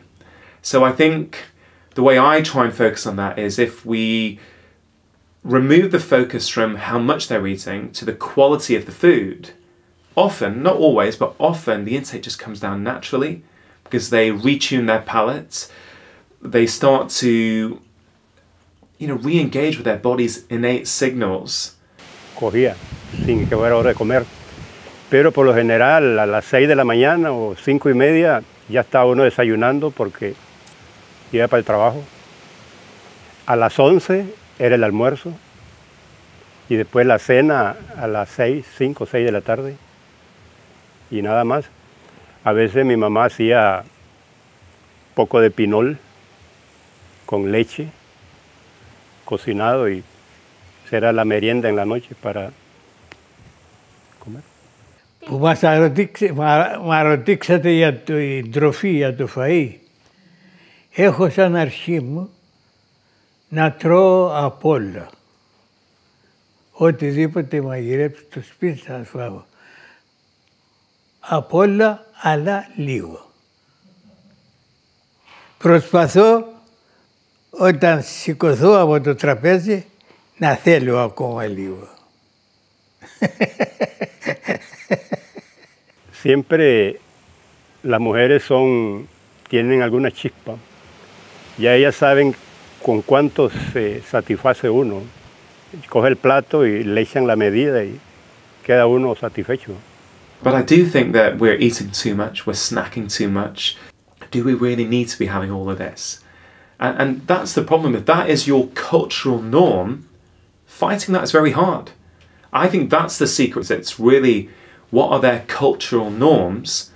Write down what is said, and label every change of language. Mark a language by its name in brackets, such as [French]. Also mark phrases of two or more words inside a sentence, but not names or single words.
[English] So I think the way I try and focus on that is if we remove the focus from how much they're eating to the quality of the food, often, not always, but often the intake just comes down naturally because they retune their palates. They start to, re-engage with their body's innate signals. [Spanish] Cogía sin que fuera hora de comer, pero por lo general a las 6 de la mañana o 5:30 ya está uno desayunando porque iba para el trabajo. A las 11 era el almuerzo y después la cena a las 5 o 6 de la tarde y nada más. A veces mi mamá hacía poco de pinol con leche cocinado y será la merienda en la noche para comer. [Greek] Που μας ρωτήξατε για την τροφή, για το φαΐ. Έχω σαν αρχή μου να τρώω απ' όλα. Οτιδήποτε μαγειρέψω στο σπίτι θα φάω. Απ' όλα, αλλά λίγο. Προσπαθώ όταν σηκωθώ από το τραπέζι να θέλω ακόμα λίγο. [Spanish] Siempre las mujeres tienen alguna chispa. Ya ellas saben con cuánto se satisface uno. Coge el plato y le echan la medida y queda uno satisfecho. [English] But I do think that we're eating too much, we're snacking too much. Do we really need to be having all of this? And that's the problem. If that is your cultural norm, fighting that is very hard. I think that's the secret. It's really, what are their cultural norms?